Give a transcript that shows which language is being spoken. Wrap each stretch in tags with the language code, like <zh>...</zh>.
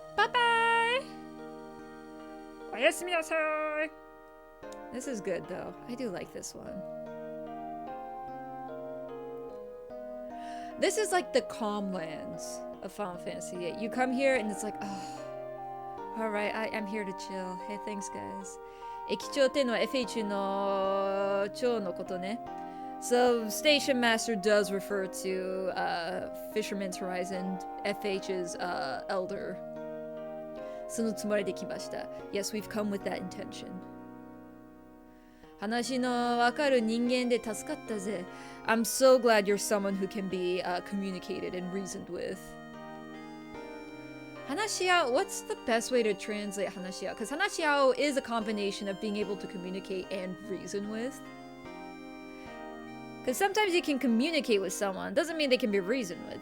<en>Bye-bye! Oyasuminasai! This is good though. I do like this one. This is like the calm lands of Final Fantasy VIII. You come here and it's like, oh, alright, I'm here to chill. Hey, thanks guys.</en> <ja>駅長っていうのは FH の長のことね。</ja> <en>So Station Master does refer to Fisherman's Horizon, FH's elder.</en> <ja>そのつもりで来ました。</ja> <en>Yes, we've come with that intention.</en> <ja>話のわかる人間で助かったぜ。</ja> <en>I'm so glad you're someone who can be communicated and reasoned with. 話し合う, what's the best way to translate 話し合う? Because 話し合う is a combination of being able to communicate and reason with. Because sometimes you can communicate with someone, doesn't mean they can be reasoned with.</en>